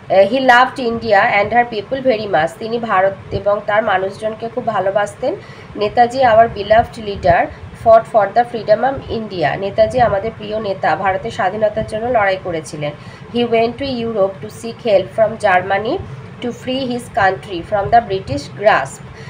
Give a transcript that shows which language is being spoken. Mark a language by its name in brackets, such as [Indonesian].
[English] He loved India and her people very much. [Bangla] তিনি ভারত এবং তার মানুষজনকে খুব ভালোবাসতেন। [English] Netaji our beloved leader fought for the freedom of India. [Bangla] Netaji আমাদের প্রিয় নেতা, ভারতের স্বাধীনতার জন্য লড়াই করেছিলেন। [English] He went to Europe to seek help from Germany to free his country from the British grasp.